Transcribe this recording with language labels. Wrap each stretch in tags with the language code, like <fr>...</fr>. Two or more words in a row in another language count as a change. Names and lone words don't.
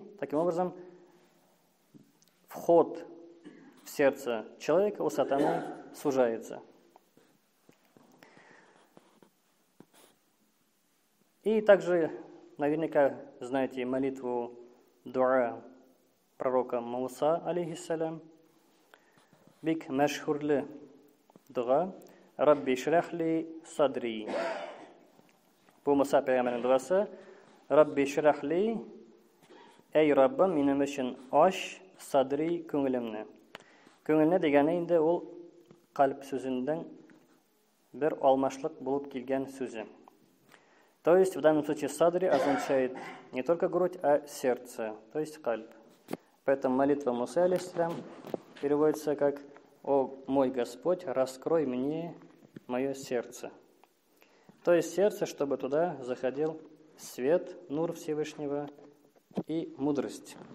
<ru>Таким образом, вход в сердце человека у сатаны сужается. И также наверняка знаете молитву дуа пророка Муса, алейхиссалям.</ru> <tt>Бик мәшһүрле дуа</tt> <ar>«رب اشرح لي صدري».</ar> <tt>Бу Муса пәйгамбәрнең дуасы</tt> <ar>«رب اشرح لي»</ar> <tt>«Әй Раббым, минем өчен аш садри күңелемне». Күңелне дигәне инде ул калп сүзенең бер алмашлык булып килгән сүзе.</tt> <ru>То есть в данном случае садри означает не только грудь, а сердце, то есть кальб. Поэтому молитва Мусы алейхиссалям переводится как «О мой Господь, раскрой мне мое сердце». То есть сердце, чтобы туда заходил свет, нур Всевышнего и мудрость.</ru>